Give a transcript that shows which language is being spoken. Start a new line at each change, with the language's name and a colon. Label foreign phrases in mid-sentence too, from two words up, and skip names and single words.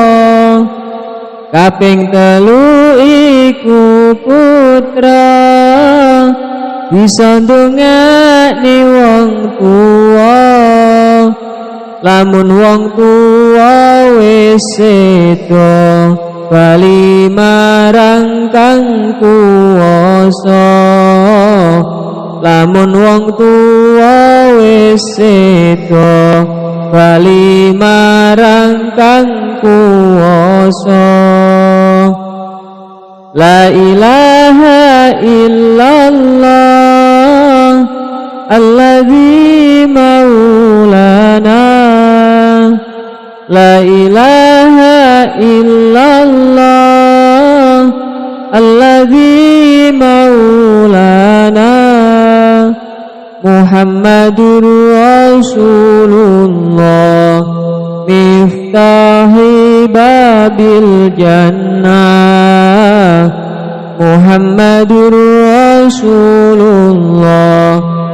Javanese: kaping telu iku putra bisa ndongakne wong tuwa lamun wong tuwa wis sedo bali marang kang kuwasa lamun wong tuwa wis sedo bali marang kang kuwasa
Arabic: لا إله إلا الله الذي مولانا لا إله إلا الله الذي مولانا محمد رسول الله مفتاح باب الجنة محمد رسول الله